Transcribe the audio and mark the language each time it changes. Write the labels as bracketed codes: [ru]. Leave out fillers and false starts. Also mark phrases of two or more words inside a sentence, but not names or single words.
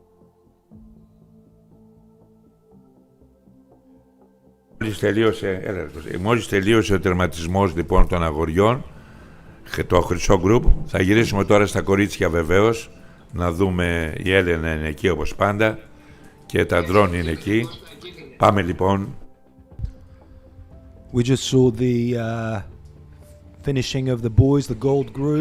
[el] Μόλις τελείωσε ο τερματισμός λοιπόν των αγοριών, το χρυσό γκρουπ, θα γυρίσουμε τώρα στα κορίτσια βεβαίως, να δούμε η Έλενα είναι εκεί όπως πάντα και τα ντρόν είναι εκεί. Πάμε λοιπόν. [en] We just saw the finishing of the boys, the gold group.